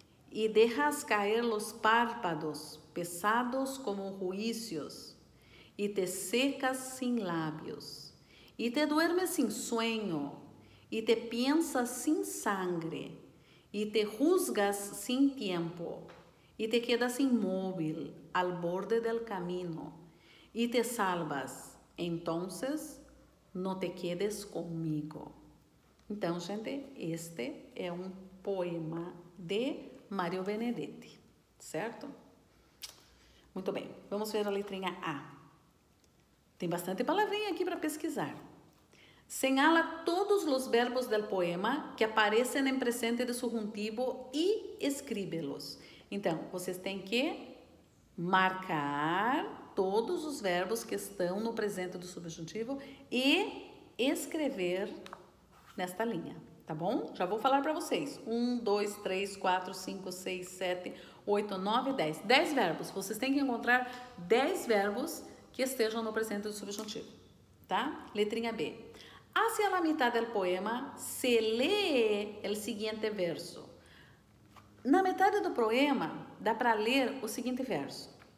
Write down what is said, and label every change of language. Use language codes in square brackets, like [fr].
[es] y dejas caer los párpados pesados como juicios y te secas sin labios y te duermes sin sueño y te piensas sin sangre y te juzgas sin tiempo y te quedas inmóvil al borde del camino y te salvas, entonces no te quedes comigo. [pt] Então, gente, este é um poema de Mario Benedetti, certo? Muito bem, vamos ver a letrinha A. Tem bastante palavrinha aqui para pesquisar. [es] Señala [pt] todos os [es] verbos del poema [pt] que aparecem em [es] presente de subjuntivo e escríbelos. [pt] Então, vocês têm que marcar todos os verbos que estão no presente do subjuntivo e escrever nesta linha, tá bom? Já vou falar para vocês. 1, 2, 3, 4, 5, 6, 7, 8, 9, 10. 10 verbos. Vocês têm que encontrar 10 verbos que estejam no presente do subjuntivo, tá? Letrinha B. [es] Hacia la mitad del poema se lee el siguiente verso. [pt] Na metade do poema, dá para ler o seguinte verso.